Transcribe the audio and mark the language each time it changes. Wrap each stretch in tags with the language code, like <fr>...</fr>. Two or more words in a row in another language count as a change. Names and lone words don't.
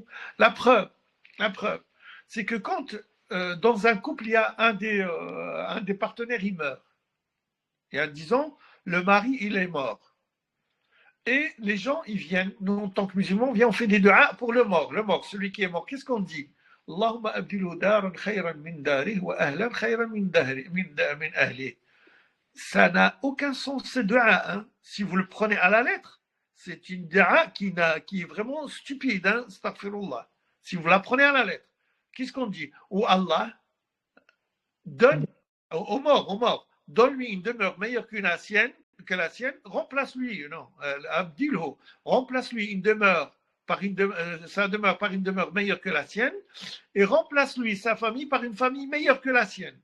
<fr>La preuve, c'est que quand dans un couple, il y a un des partenaires, il meurt. Et disons, le mari, il est mort. Et les gens, ils viennent, nous, en tant que musulmans, on fait des duas pour le mort, celui qui est mort. Qu'est-ce qu'on dit?</fr> <ar>اللهم أبدله دارا خيرا من داره وأهلا خيرا من أهله.</ar> <fr>Ça n'a aucun sens ce dua, hein. Si vous le prenez à la lettre, c'est une dua qui est vraiment stupide, hein, astaghfirullah. Si vous la prenez à la lettre, qu'est-ce qu'on dit? Oh Allah, donne au mort, donne-lui une demeure meilleure que la sienne, remplace-lui, non, abdilhu, remplace-lui une demeure sa demeure par une demeure meilleure que la sienne, et remplace-lui sa famille par une famille meilleure que la sienne.</fr>